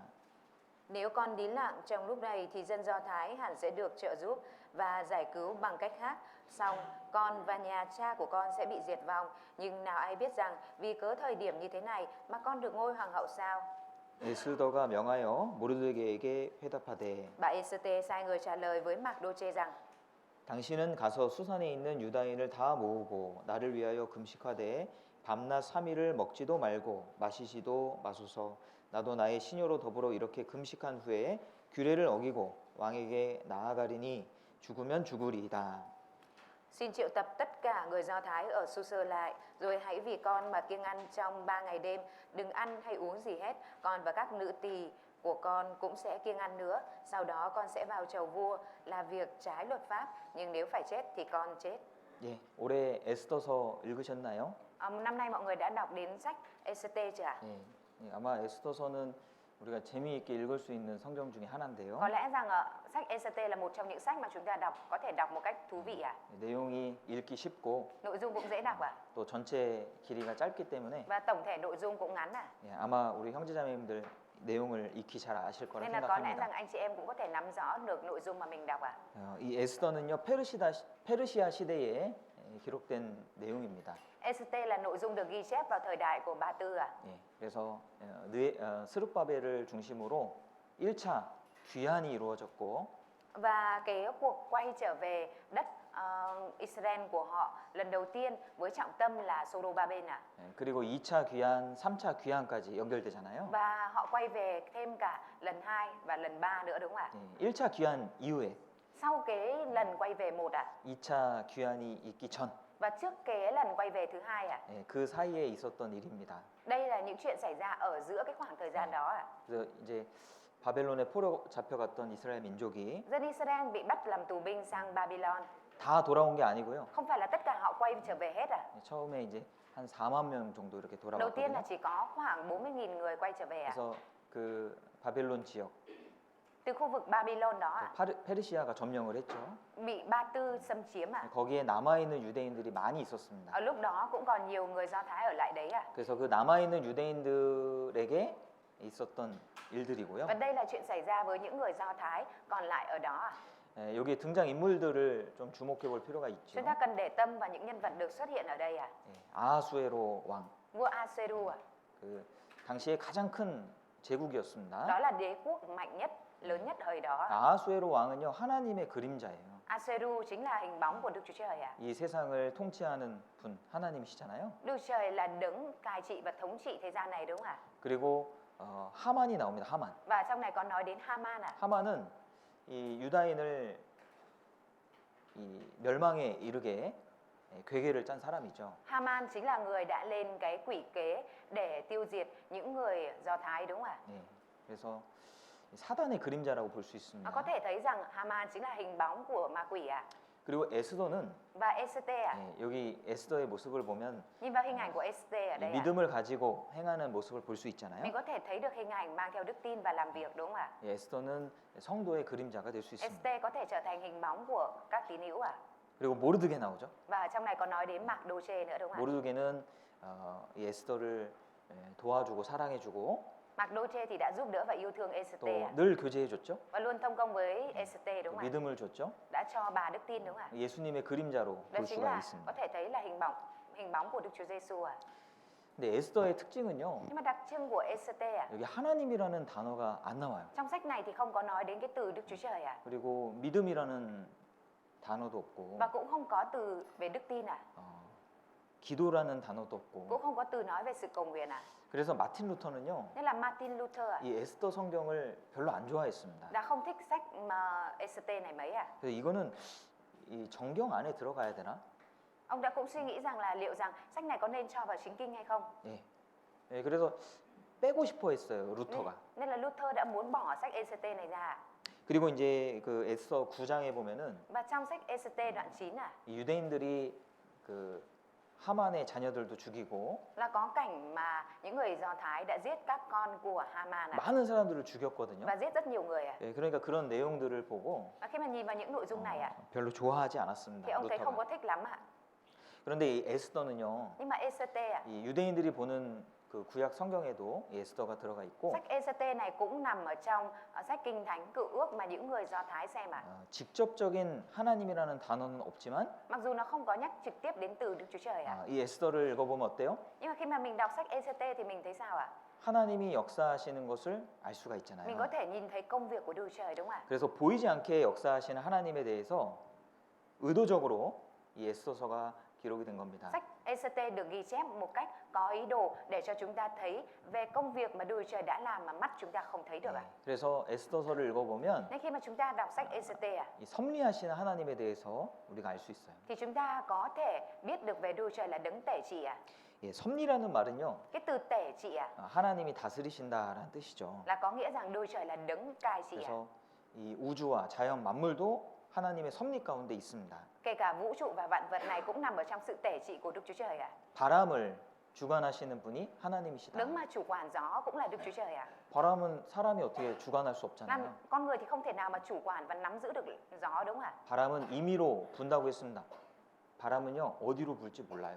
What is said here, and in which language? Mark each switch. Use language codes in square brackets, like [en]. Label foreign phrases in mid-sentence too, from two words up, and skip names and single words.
[vi] Nếu con nín lặng trong lúc này thì dân Do Thái hẳn sẽ được trợ giúp và giải cứu bằng cách khác. Song con và nhà cha của con sẽ bị diệt vong. Nhưng nào ai biết rằng vì cớ thời điểm như thế này mà con được ngôi hoàng hậu sao? [ko] 에스더가 명하여 모르드게에게 회답하되 [vi] Bà Esete sai người trả lời với Mardoche rằng [ko] 당신은 가서 수산에 있는 유다인을 다 모으고 나를 위하여 금식하되 밤낮 3일을 먹지도 말고 마시지도 마소서. 나도 나의 시녀로 더불어 이렇게 금식한 후에 규례를 어기고 왕에게 나아가리니 죽으면 죽으리이다. [vi] xin triệu tập tất cả người Do Thái ở Susa lại, rồi hãy vì con mà kiêng ăn trong 3 ngày đêm, đừng ăn hay uống gì hết. Con và các nữ tỳ của con cũng sẽ kiêng ăn nữa. Sau đó con sẽ vào chầu vua, là việc trái luật pháp, nhưng nếu phải chết thì con chết. [ko] 예, 올해 에스더서 읽으셨나요? [vi] Năm nay mọi người đã đọc đến sách Esete chưa ạ? [ko] 예, 아마 에스더서는 우리가 재미있게 읽을 수 있는 성경 중에 하나인데요. [vi] Có lẽ rằng sách Esete là một trong những sách mà chúng ta có thể đọc một cách thú vị ạ. [ko] 내용이 읽기 쉽고 [vi] Nội dung cũng dễ đọc ạ. [ko] 또 전체 길이가 짧기 때문에 [vi] Và tổng thể nội dung cũng ngắn ạ. [ko] 예, 아마 우리 형제자매님들 내용을 익히 잘 아실 거라 [vi] Nên là có lẽ [ko] 생각합니다. [vi] rằng anh chị em cũng có thể nắm rõ được nội dung mà mình đọc ạ. [ko] 이 에스더는요 페르시아 시대에 기록된 내용입니다. [vi] Esete là nội dung được ghi chép vào thời đại của Ba Tư ạ. [ko] 예, 그래서 스룹바벨을 중심으로 1차 귀환이 이루어졌고 [vi] Và cái cuộc quay trở về đất Israel của họ lần đầu tiên với trọng tâm là Zorobabel ạ. [ko] 그리고 2차 귀환, 3차 귀환까지 연결되잖아요. [vi] Và họ quay về thêm cả lần 2 và lần 3 nữa đúng không ạ? [ko] 1차 귀환 이후에 [vi] Sau cái lần quay về một ạ. [ko] 2차 귀환이 있기 전 [vi] Và trước cái lần quay về thứ hai ạ. [ko] 그 사이에 있었던 일입니다. [vi] Đây là những chuyện xảy ra ở giữa cái khoảng thời gian đó ạ. [ko] 그래서 이제 바벨론에 포로 잡혀갔던 이스라엘 민족이 [vi] Dân Israel bị bắt làm tù binh sang Babylon. [ko] 다 돌아온 게 아니고요. [vi] Không phải là tất cả họ quay trở về hết ạ. [ko] 처음에 이제 한 4만 명 정도 이렇게 [vi] Đầu tiên là [ko] 돌아왔거든요. [vi] chỉ có khoảng 40.000 người quay trở về ạ. [ko] 그래서 그 바벨론 지역 [vi] Từ khu vực Babylon đó ạ. [ko] 페르시아가 점령을 했죠. [vi] Bị Ba Tư xâm chiếm ạ. [ko] 거기에 남아 있는 유대인들이 많이 있었습니다. [vi] Ở lúc đó cũng còn nhiều người Do Thái ở lại đấy ạ. [ko] 그래서 그 남아 있는 유대인들에게 있었던 일들이고요. [vi] Và đây là chuyện xảy ra với những người Do Thái còn lại ở đó ạ. [ko] 여기 등장 인물들을 좀 주목해 볼 필요가 있죠. [vi] Chúng ta cần để tâm vào những nhân vật được xuất hiện ở đây ạ. [ko] 아하수에로 왕, [vi] Vua Aseru ạ. [ko] 그 당시에 가장 큰 제국이었습니다. [vi] Đó là đế quốc mạnh nhất, lớn nhất thời đó. [ko] 아하수에로 왕은요 하나님의 그림자예요. [vi] Aseru chính là hình bóng của Đức Chúa Trời ạ. [ko] 이 세상을 통치하는 분 하나님이시잖아요. [vi] Đức Chúa Trời là đấng cai trị và thống trị thế gian này đúng không ạ? [ko] 그리고 하만이 나옵니다. 하만. [vi] Và trong này có nói đến Haman ạ. [ko] 하만은 이 유다인을 이 멸망에 이르게 괴계를 짠 사람이죠. [vi] Haman chính là người đã lên cái quỷ kế để tiêu diệt những người Do Thái đúng không ạ? [ko] 예, 그래서 사단의 그림자라고 볼 수 있습니다. [vi] Có thể thấy rằng Haman chính là hình bóng của ma quỷ ạ. [ko] 그리고 에스더는 [vi] Và Esete ạ. [ko] 여기 에스더의 모습을 보면 [vi] Nhìn vào hình ảnh của Esete ở [ko] 이 [vi] đây ạ. [ko] 믿음을 가지고 행하는 모습을 볼 수 [vi] Mình [ko] 있잖아요. [vi] có thể thấy được hình ảnh mang theo đức tin và làm việc đúng không ạ? [ko] 에스더는 성도의 그림자가 될 수 있습니다. [vi] Esete có thể trở thành hình bóng của các tín hữu ạ. [ko] 그리고 모르드게 나오죠. [vi] Và trong này có nói đến Mardoche nữa đúng không ạ? [ko] 모르드게는 이 에스더를 도와주고 사랑해주고 [vi] Mardoche thì đã giúp đỡ và yêu thương Esete ạ. [ko] 또 늘 교제해줬죠. [vi] Và luôn thông công với Esete đúng không ạ? [ko] 믿음을 줬죠. [vi] Đã cho bà đức tin đúng không ạ? [ko] 예수님의 그림자로 [vi] Đó [ko] 볼 [vi] chính [ko] 수가 [vi] là [ko] 있습니다. [vi] có thể thấy là hình bóng của Đức Chúa Giêsu ạ. [ko] 근데 에스더의 특징은요. [vi] Nhưng mà đặc trưng của Esete ạ. [ko] 여기 하나님이라는 단어가 안 나와요. [vi] Trong sách này thì không có nói đến cái từ Đức Chúa Trời ạ. [ko] 그리고 믿음이라는 단어도 없고 [vi] Và cũng không có từ về đức tin ạ. [ko] 기도라는 단어도 없고 [vi] Cũng không có từ nói về sự cầu nguyện ạ. [ko] 그래서 마틴 루터는요, [vi] Nên là Martin Luther ạ, [ko] 이 에스더 성경을 별로 안 좋아했습니다. [vi] đã không thích sách mà Esther này mấy ạ. [ko] 그래서 이거는 이 정경 안에 들어가야 되나? [vi] Ông đã cũng suy nghĩ rằng là liệu rằng sách này có nên cho vào chính kinh hay không. [ko] 예. 예, 그래서 빼고 싶어 했어요, 루터가. [vi] Nên là Luther đã muốn bỏ sách Esther này ra. [ko] 그리고 이제 그 에스더 9장에 보면은 [vi] Và trong sách Esther đoạn 9 [ko] 이 유대인들이 그 하만의 자녀들도 죽이고 [vi] là có cảnh mà những người Do Thái đã giết các con của Haman [ko] 많은 사람들을 죽였거든요. [vi] và giết rất nhiều người ạ. [ko] 예, 그러니까 그런 내용들을 보고 [vi] Và khi mà nhìn vào những nội dung này ạ, [ko] 별로 좋아하지 [vi] thì [ko] 않았습니다. [vi] ông thấy không có [ko] 루터가. [vi] thích lắm ạ. [ko] 그런데 이 에스더는요, [vi] Nhưng mà Esther ạ, [ko] 이 유대인들이 보는 그 구약 성경에도 이 에스더가 들어가 있고 [vi] sách Esther này cũng nằm ở trong sách Kinh Thánh Cựu Ước mà những người Do Thái xem ạ. [ko] 직접적인 하나님이라는 단어는 없지만 [vi] Mặc dù nó không có nhắc trực tiếp đến từ Đức Chúa Trời ạ. [ko] 이 에스더를 읽어보면 어때요? [vi] Nhưng mà khi mà mình đọc sách Esther thì mình thấy sao ạ? [ko] 하나님이 역사하시는 것을 알 수가 [vi] Mình [ko] 있잖아요. [vi] có thể nhìn thấy công việc của Đức Chúa Trời đúng không ạ? [ko] 그래서 보이지 않게 역사하시는 하나님에 대해서 의도적으로 이 에스더서가 기록이 된 겁니다. [vi] Sách Esther được ghi chép một cách có ý đồ để cho chúng ta thấy về công việc mà Đức Chúa Trời đã làm mà mắt chúng ta không thấy được ạ. [ko] 그래서 에스더서를 읽어보면 [vi] Nên khi mà chúng ta đọc sách Esther ạ, [ko] 이 섭리하시는 하나님에 대해서 우리가 알 수 있어요. [vi] thì chúng ta có thể biết được về Đức Chúa Trời là đấng tể trị ạ. [ko] 예, 섭리라는 말은요, [vi] Cái từ tể trị ạ [ko] 하나님이 다스리신다라는 뜻이죠. [vi] là có nghĩa rằng Đức Chúa Trời là đấng cai trị ạ. [ko] 그래서 이 우주와 자연 만물도 하나님의 섭리 가운데 있습니다. [vi] Kể cả vũ trụ và vạn vật này cũng nằm ở trong sự tể trị của Đức Chúa Trời ạ. [ko] 바람을 주관하시는 분이 하나님이시다. [vi] Đấng mà chủ quản gió cũng là Đức Chúa Trời ạ. [ko] 바람은 사람이 어떻게 주관할 수 없잖아요. [vi] Con người thì không thể nào mà chủ quản và nắm giữ được gió đúng không ạ? [ko] 바람은 임의로 분다고 했습니다. 바람은요, 어디로 불지 몰라요.